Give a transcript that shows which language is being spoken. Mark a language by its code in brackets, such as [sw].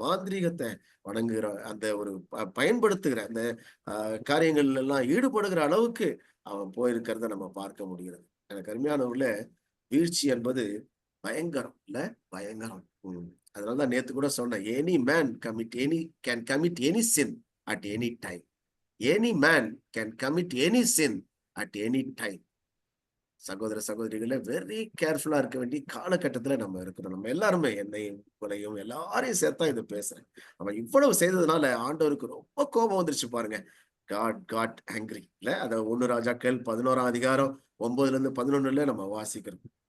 [ta] மாந்திரீகத்தை வணங்குகிற அந்த ஒரு பயன்படுத்துகிற அந்த காரியங்கள் எல்லாம் ஈடுபடுகிற அளவுக்கு அவன் போயிருக்கிறத நம்ம பார்க்க முடிகிறது. எனக்கு அருமையானவர்கள, வீழ்ச்சி என்பது பயங்கரம் இல்ல, பயங்கரம். அதனாலதான் நேத்து கூட சொன்னேன், [en] Any man can commit any sin at any time. Any man can commit any sin at any time. [ta] சகோதர சகோதரிகளை வெரி கேர்ஃபுல்லா இருக்க வேண்டிய காலகட்டத்துல நம்ம இருக்கிறோம். நம்ம எல்லாருமே, என்னையும் உங்களையும் எல்லாரையும் சேர்த்தா இது பேசுறேன். அவன் இவ்வளவு செய்ததுனால ஆண்டவருக்கு ரொம்ப கோபம் வந்துருச்சு பாருங்க. காட் ஆங்கிரி இல்ல. அத 1 ராஜாக்கள் 11 அதிகாரம் 9-11 நம்ம வாசிக்கிறோம்.